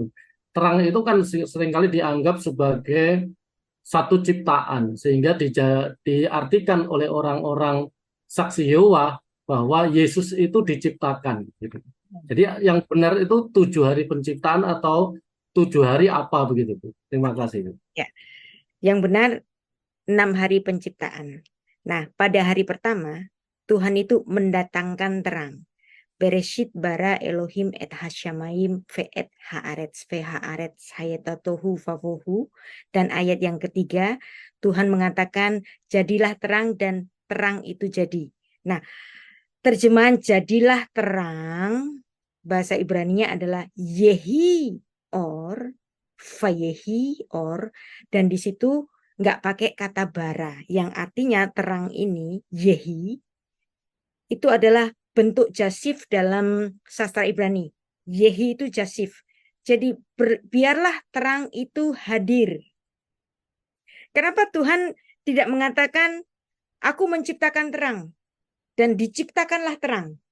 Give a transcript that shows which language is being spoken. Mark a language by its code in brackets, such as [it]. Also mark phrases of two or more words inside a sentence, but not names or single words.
[id] Terang itu kan seringkali dianggap sebagai satu ciptaan sehingga diartikan oleh orang-orang saksi Yehova bahwa Yesus itu diciptakan gitu. Jadi yang benar itu 7 hari penciptaan atau 7 hari apa begitu Bu? Terima kasih. Ya, yang benar 6 hari penciptaan. Nah, pada hari pertama Tuhan itu mendatangkan terang. [he] בראשית ברא אלהים את השמים ואת הארץ והארץ היתה תהו ובהו. [id] Dan ayat yang ketiga, Tuhan mengatakan, jadilah terang dan terang itu jadi. Nah, terjemahan jadilah terang, bahasa Ibraninya adalah [he] יהי אור ויהי אור, [id] dan di situ nggak pakai kata bara, yang artinya terang ini, yehi, itu adalah bentuk jasif dalam sastra Ibrani. Yehi itu jasif. Jadi biarlah terang itu hadir. Kenapa Tuhan tidak mengatakan aku menciptakan terang dan diciptakanlah terang?